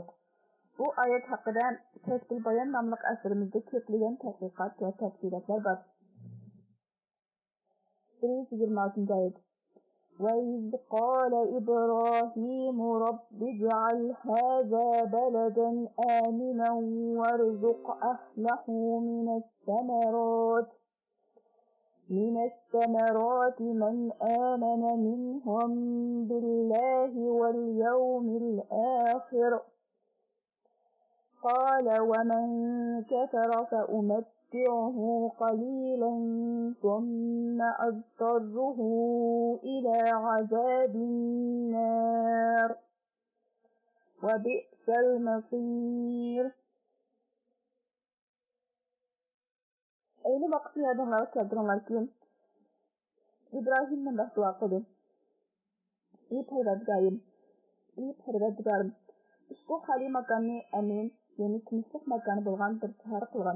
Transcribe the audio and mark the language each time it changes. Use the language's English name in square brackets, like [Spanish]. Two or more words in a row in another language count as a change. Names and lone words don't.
[Uzbek] Bu oyat haqida Tasbil Bayon nomli asrimizda ko'plagan tadqiqot va tafsilotlar bor. 26. oyat. [Arabic] وَإِذْ قَالَ إِبْرَاهِيمُ رَبِّ اجْعَلْ هَذَا بَلَدًا آمِنًا وَارْزُقْ أَهْلَهُ مِنَ الثَّمَرَاتِ مَنْ آمَنَ مِنْهُمْ بِاللَّهِ وَالْيَوْمِ الْآخِرِ قَالَ وَمَنْ كَفَرَ فَأُمَتِّعُهُ قَلِيلًا ثُمَّ أَضْطَرُّهُ إِلَى عَذَابِ النَّارِ وَبِئْسَ الْمَصِيرُ. [Uzbek] Ayni vaqtda yadinglarga keltiringlarki, İbrahim bunday duo qildi. Ey Parvardigarim, ushbu xali makonni amin, ya'ni tinchlik makoni bo'lgan bir shahar qilgan.